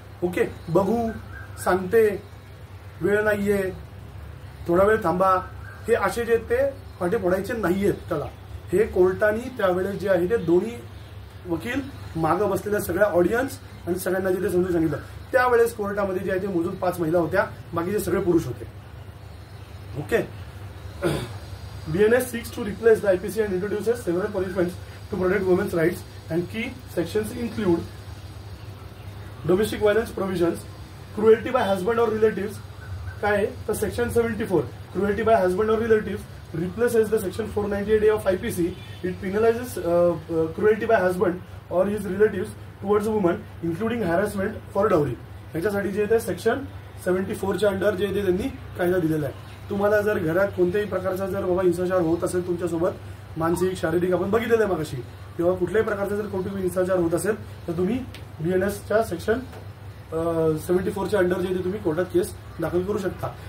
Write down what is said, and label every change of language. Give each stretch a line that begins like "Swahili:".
Marathi: Okay, बघू, सांगते, वेळ नाहीये, थोडा वेळ थांबा, हे असे जे ते फाटे फोडायचे नाहीयेत त्याला. हे कोर्टाने त्यावेळेस जे आहे ते दोन्ही वकील, मागं बसलेल्या सगळ्या ऑडियन्स आणि सगळ्यांना जे ते समजून सांगितलं. त्यावेळेस कोर्टामध्ये जे आहे ते मोजून 5 महिला होत्या, बाकीचे सगळे पुरुष होते. Okay.
English: BNS seeks to replace the IPC and introduces several punishments to protect women's rights, and key sections include domestic violence provisions, cruelty by husband or relatives.
Marathi: काय आहे तर
English: Section 74 cruelty by husband or relatives replaces the section 498A of IPC. It penalizes cruelty by husband or his relatives towards a woman, including harassment for dowry.
Marathi: ह्याच्यासाठी जे ते section 74च्या under जे ते त्यांनी कायदा दिलेला आहे. तुम्हाला जर घरात कोणत्याही प्रकारचा जर बाबा हिंसाचार होत असेल तुमच्यासोबत, मानसिक, शारीरिक, आपण बघितलेलं आहे मगाशी, किंवा कुठल्याही प्रकारचा जर कौटुंबिक हिंसाचार होत असेल तर तुम्ही BNSच्या सेक्शन 74च्या अंडर जे ते तुम्ही कोर्टात केस दाखल करू शकता.